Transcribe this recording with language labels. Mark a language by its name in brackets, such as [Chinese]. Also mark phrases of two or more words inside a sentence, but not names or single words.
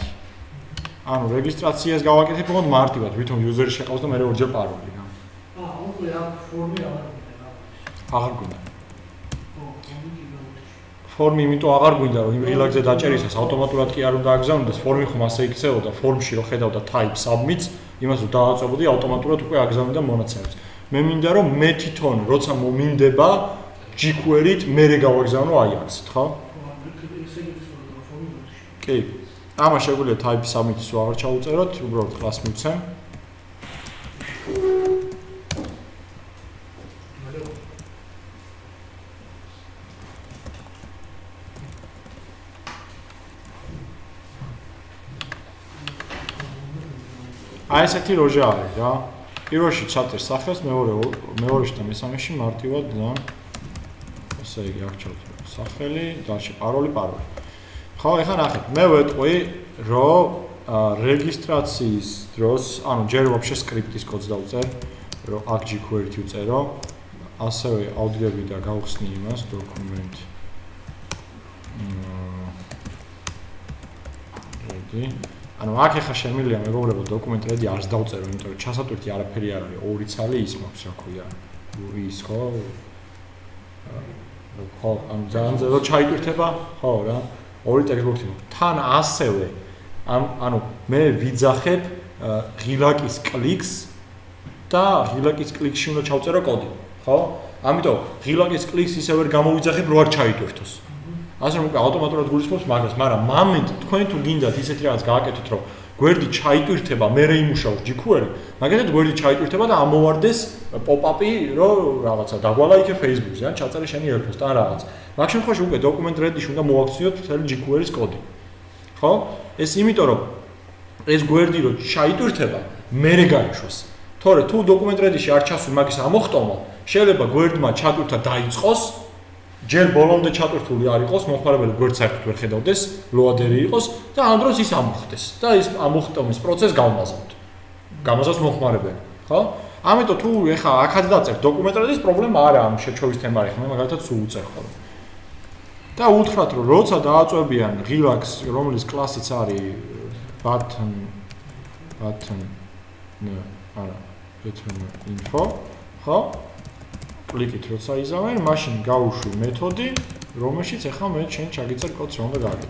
[Georgian] ანუ რეგისტრაციას გავაკეთებ მხოლოდ მარტივად, ვითომ user-ი შეყავს და მე ორჯერ პაროლი რა. უკვე აქ ფორმი აღარ გვინდა. აღარ გვინდა. ფორმი იმიტომ აღარ გვინდა, რომ იმ ღილაკზე დაჭერისას ავტომატურად კი არ უნდა აგზავნდეს, ფორმი ხომ ასე იქცეოდა, ფორმში რო ხედავდა [English] type submit, [Georgian] იმას რომ დააწებოდი, ავტომატურად უკვე აგზავნდა მონაცემებს. მე მინდა რომ მე თვითონ როცა მომინდება jQuery-ით მე გავაგზავნო აი აქეთ, ხო? კი. ამას შეგვიძლია [English] type submit- [Georgian] ის აღარ ჩაუწეროთ, უბრალოდ class მივცემ. აი ესეთი როჟა არის რა. პირველში ჩატერ სახელს, მეორეში და მესამეში მარტივად და ესე იგი აქ ჩავწერე სახელი, დალში პაროლი. ხო, ეხლა ნახეთ, მე ვეტყვი, რომ რეგისტრაციის დროს, ანუ ჯერ ვაფშე სკრიპტის კოდს დავწერ, რომ აქ jQuery-ით ვწერო, ასევე ავდგები და გავხსნი იმას [English] document ready. [Georgian] ანუ აქ ახლა შემიძლია მეგობრებო [English] document ready [Georgian] არც დავწერო, იმიტომ რომ ჩასატვირთი არაფერი არ არის, ორი ცალი ის მაქვს, რა ქვია. ის ხო? ხო, ანუ ძალიან ზედა ჩაიტვირთება, ხო რა. ორი ტექსტბოქსი მაქვს. თან ასევე ანუ მე ვიძახებ ღილაკის კლიკს და ღილაკის კლიკში უნდა ჩავწერო კოდი, ხო? ამიტომ ღილაკის კლიკს ისე ვერ გამოვიძახებ, რომ არ ჩაიტვირთოს. ასე რომ უკვე ავტომატურად გულისხმობს მაგას, მაგრამ მომენტ თქვენ თუ გინდათ ისეთი რაღაც გააკეთოთ, რომ გვერდი ჩაიტვირთება, მერე იმუშაოს jQuery, მაგალითად გვერდი ჩაიტვირთება და ამოვარდეს pop-up-ი, რომ რაღაცა დაგვალა იქ Facebook-ზე, ან ჩაწერე შენი ელფოსტა ან რაღაც. მაგ შემთხვევაში უკვე [English] document ready- [Georgian] ში უნდა მოაქციოთ მთელი jQuery-ის კოდი. ხო? ეს იმიტომ რომ ეს გვერდი რო ჩაიტვირთება, მერე გაიშვას. თორე თუ [English] document ready- [Georgian] ში არ ჩასული მაგის ამოხტომა, შეიძლება გვერდმა ჩატვირთა დაიწყოს, ჯერ ბოლომდე ჩატვირთული არ იყოს, მომხმარებელი გვერდს საერთოდ ვერ ხედავდეს, loader-ი იყოს და ამ დროს ის ამოხდეს და ის ამოხტომის პროცესს გავმაზავთ. გამოზავს მომხმარებელი, ხო? ამიტომ თუ ეხა აქაც დაწერთ [English] document ready- [Georgian] ის პრობლემა არა ამ შეჩოვის თემა არის, მე მაგალითად სულ უწერ ხოლმე. და უთხრათ რომ როცა დააწვევიან ღილაკს, რომლის კლასიც არის [English] button info, [Georgian] ხო? კლიკით როცა იზამენ, მაშინ გავუშვი მეთოდი, რომელშიც ახლა მე შენ ჩაგიწერ კოდს რომ უნდა გააკეთო.